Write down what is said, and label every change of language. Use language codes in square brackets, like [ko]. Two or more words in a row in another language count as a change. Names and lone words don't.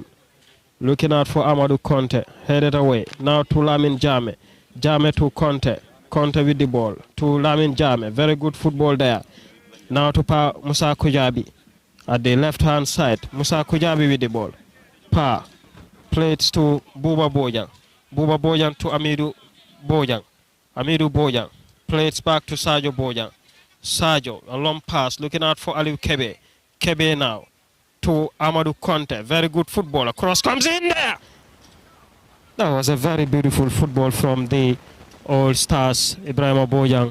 [en] Looking out for Amadou Conte. Headed away. Now to Lamin Jame. Jame to Conte. Conte with the ball. To Lamin Jame. Very good football there. Now to Pa Musa Kujabi. At the left hand side. Musa Kujabi with the ball. Pa. Plays to Buba Bojang. Buba Bojang to Amidu Bojang. Amidu Bojang. Plays back to Sajo Bojang. Sajo. A long pass. Looking out for Aliou Kebe. Kebe now. To Amadou Conte. Very good football. A cross comes in there. That was a very beautiful football from the All Stars, Ibrahima Bojang.